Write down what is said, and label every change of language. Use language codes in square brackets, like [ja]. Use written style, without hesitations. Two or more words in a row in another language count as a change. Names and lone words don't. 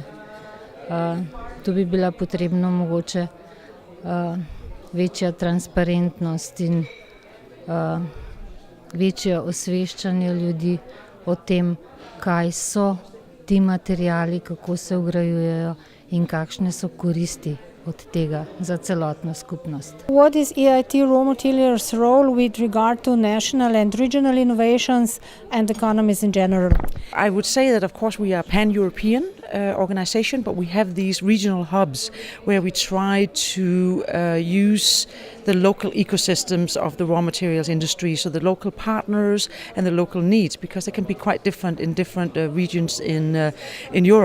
[sl] Tu bi bila potrebna mogoče večja transparentnost in večje osveščanje ljudi o tem, kaj so ti materiali, kako se vgrajujejo in kakšne so koristi od tega za celotno skupnost. [en] What is EIT Raw Materials role with regard to national and regional innovations and economies in general? I would say that, of course, we are a pan-European organization, but we have these regional hubs where we try to use the local ecosystems of the raw materials industry, so the local partners and the local needs, because they can be quite different in different regions in Europe.